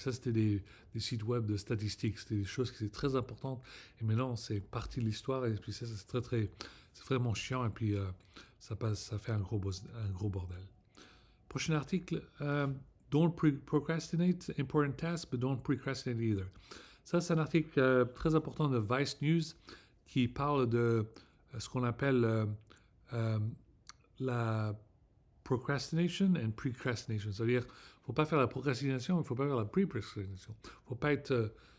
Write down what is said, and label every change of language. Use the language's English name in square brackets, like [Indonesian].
[French] Ça, c'était des sites web de statistiques. C'était des choses qui étaient très importantes. Et maintenant, c'est partie de l'histoire. Et puis ça, c'est vraiment chiant. Et puis, ça fait un gros bordel. Prochain article. [English] Don't procrastinate important tasks, but don't procrastinate either. [French] Ça, c'est un article très important de Vice News qui parle de ce qu'on appelle la procrastination [English] and precrastination. [French] C'est-à-dire, il ne faut pas faire la procrastination, il ne faut pas faire la pre-procrastination. Il ne faut pas être